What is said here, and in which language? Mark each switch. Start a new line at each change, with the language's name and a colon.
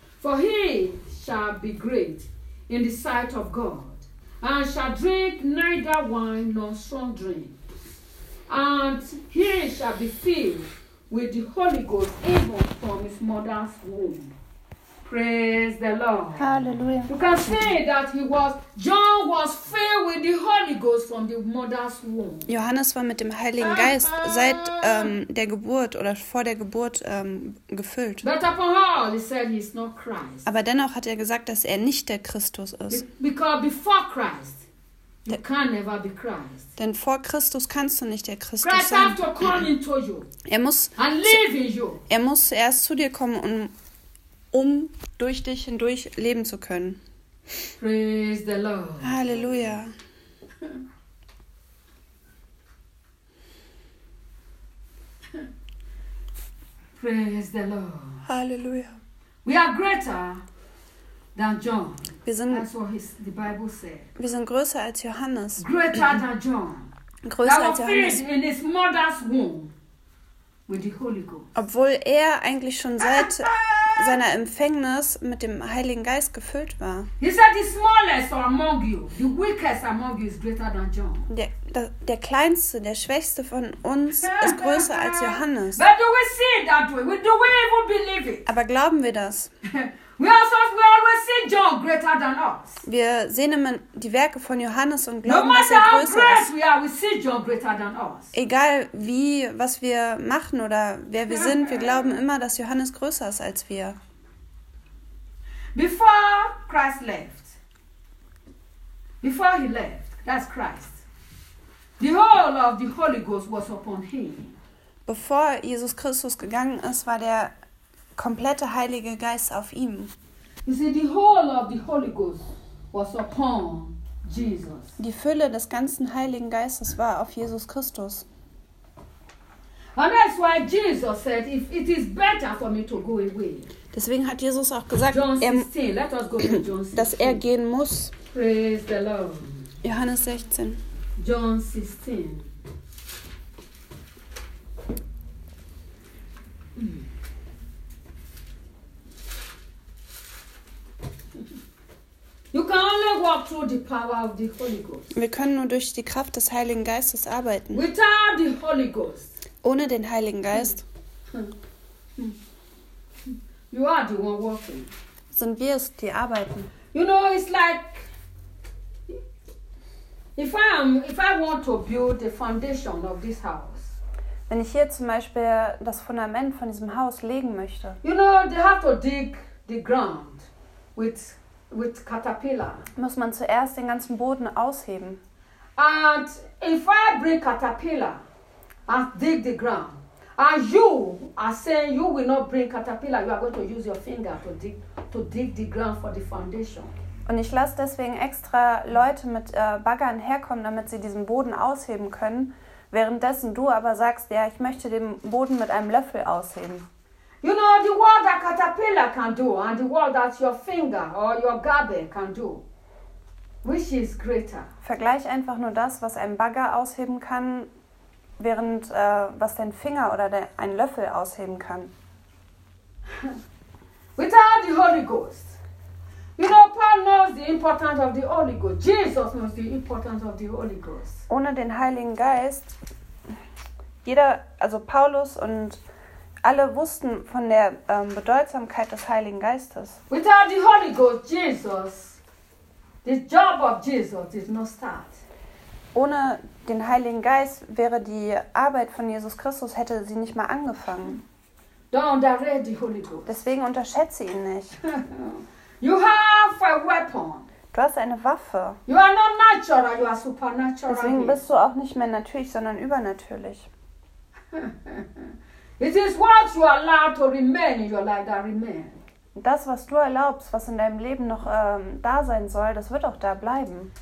English: For he shall be great in the sight of God, and shall drink neither wine nor strong drink. And he shall be filled with the Holy Ghost even from his mother's womb. Praise the Lord. Hallelujah. You can see that John was filled with the Holy Ghost from the mother's womb.
German: Johannes war mit dem Heiligen Geist seit der Geburt oder vor der Geburt gefüllt.
English: But upon all, he said he is not Christ.
German: Aber dennoch hat er gesagt, dass er nicht der Christus ist.
English: Because before Christ, you can never be Christ.
German: Denn vor Christus kannst du nicht der Christus sein.
English: Christ have to come into you.
German: Er muss erst zu dir kommen, um durch dich hindurch leben zu können.
English: Praise the Lord.
German: Halleluja.
English: Praise the Lord.
German: Halleluja.
English: We are greater than John. That's what the Bible said.
German: Wir sind größer als Johannes.
English: Greater than John.
German: Größer als Johannes.
English: That was filled in his mother's womb with the Holy Ghost.
German: Obwohl er eigentlich schon seit seiner Empfängnis mit dem Heiligen Geist gefüllt war. Der Kleinste, der Schwächste von uns ist größer als Johannes.
English: But do we see it that way? Do we even believe it?
German: Aber glauben wir das?
English: We always see John greater than us.
German: Wir sehen immer die Werke von Johannes und glauben, dass er größer ist.
English: We are, we see John greater than us.
German: Egal, was wir machen oder wer wir sind, wir glauben immer, dass Johannes größer ist als wir.
English: Before Christ left, before he left, that's Christ, the whole of the Holy Ghost was upon him.
German: Bevor Jesus Christus gegangen ist, war der komplette Heilige Geist auf ihm.
English: You see, the whole of the Holy Ghost was upon Jesus.
German: Die Fülle des ganzen Heiligen Geistes war auf Jesus Christus.
English: And that's why Jesus said, if it is better for me to go away.
German: Deswegen hat Jesus auch gesagt, dass er gehen muss.
English: Praise the Lord.
German: Johannes 16.
English: John 16. You can only walk through the power of the Holy Ghost.
German: Wir können nur durch die Kraft des Heiligen Geistes arbeiten.
English: Without the Holy Ghost.
German: Ohne den Heiligen Geist.
English: You are the one walking.
German: Sind wir es, die arbeiten.
English: You know, it's like if I want to build the foundation of this house.
German: Wenn ich hier zum Beispiel das Fundament von diesem Haus legen möchte.
English: You know, they have to dig the ground with caterpillar.
German: Muss man zuerst den ganzen Boden ausheben.
English: And if I bring caterpillar and dig the ground, and you are saying you will not bring caterpillar, you are going to use your finger to dig the ground for the foundation.
German: Und ich lasse deswegen extra Leute mit Baggern herkommen, damit sie diesen Boden ausheben können. Währenddessen du aber sagst, ja, ich möchte den Boden mit einem Löffel ausheben.
English: You know, the work that caterpillar can do and the work that your finger or your garbage can do, which is greater?
German: Vergleich einfach nur das, was ein Bagger ausheben kann, während was dein Finger oder ein Löffel ausheben kann.
English: Without the Holy Ghost. You know, Paul knows the importance of the Holy Ghost. Jesus knows the importance of the Holy Ghost.
German: Ohne den Heiligen Geist, also Paulus und alle wussten von der Bedeutsamkeit des Heiligen Geistes.
English: Without the Holy Ghost, Jesus, the job of Jesus did not start.
German: Ohne den Heiligen Geist wäre die Arbeit von Jesus Christus, hätte sie nicht mal angefangen.
English: Don't underrate the Holy Ghost.
German: Deswegen unterschätze ihn nicht.
English: You have a weapon.
German: Du hast eine Waffe.
English: You are not natural, you are supernatural.
German: Deswegen bist du auch nicht mehr natürlich, sondern übernatürlich.
English: It is what you allow to remain in your life that remains.
German: Das, was du erlaubst, was in deinem Leben noch da sein soll, das wird auch da bleiben.